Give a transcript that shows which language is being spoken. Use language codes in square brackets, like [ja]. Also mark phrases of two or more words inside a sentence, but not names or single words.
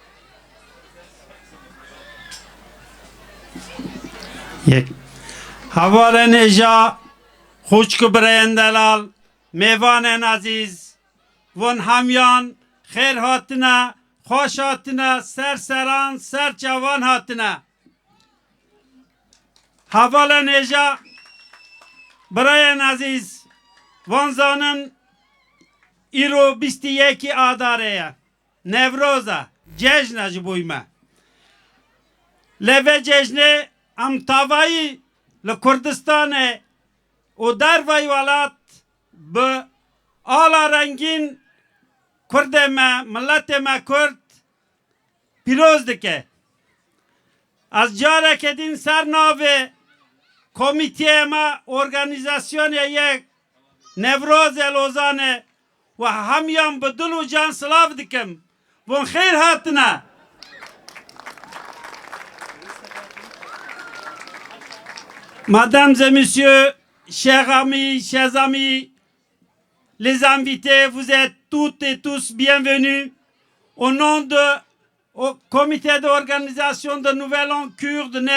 [ku] هەواڵە نێژا خوشک و برەیەندەلال میوانên عزیز ون هەمیان خێر هاتنە خۆش هاتنە سەر سەران سەر چاوان هاتنە هەواڵە نێژا برەیەن عزیز wan zanin îro bîstî yekî adarê ye Newroz e cejne ji bo me lê vê cejnê em tavayî li Kurdistanê û derveyî welat bi ala rengîn Kurdê me milletê me Kurd pîroz dike ez careke din ser navê komîteyê me organîzasyonê yek Nevrozê Lozanê و hemiyan bi dil û can silav dikim wan xêr hatine [fr] Mesdames et messieurs, chers amis, chers amis, les invités, vous êtes toutes et tous bienvenus. Au nom du comité d'organisation de Nouvel An Kurde de